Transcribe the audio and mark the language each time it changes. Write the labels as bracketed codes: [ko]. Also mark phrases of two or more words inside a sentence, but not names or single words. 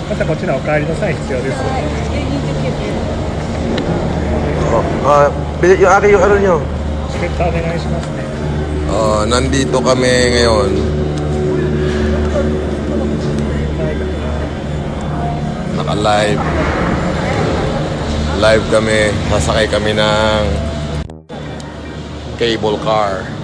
[ja] こちらお帰りの際必要です。 [tl] yung akin yung ano nyo. [ja] チケットお願いしますね。 [tl] Nandito kami ngayon. Naka-live. Live kami. Masakay kami ng cable car.